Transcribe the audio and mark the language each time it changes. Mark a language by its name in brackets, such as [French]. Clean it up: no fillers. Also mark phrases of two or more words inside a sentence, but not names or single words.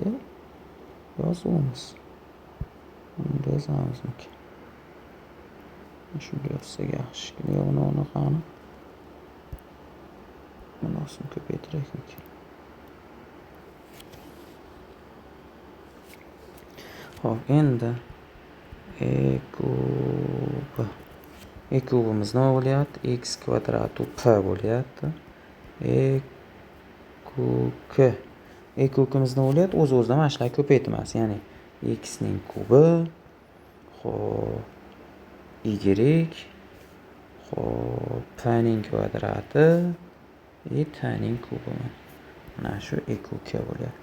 [Uzbek] Yozuvimiz. Buni yozamizmi? Shunday yozsak yaxshi. Yo'q, uni qani. Munosib ko'paytiraylik. Xo'p, endi e kubi. E kubimiz nima bo'lyapti? X kvadratu p bo'lyapti. E kuk. E kukimiz nima bo'lyapti? O'z-o'zidan mana shular ko'paytirmas. Ya'ni x ning kubi, xo'p, y, xo'p, p ning kvadrati, t ning kubi. Mana shu e kuk bo'lyapti.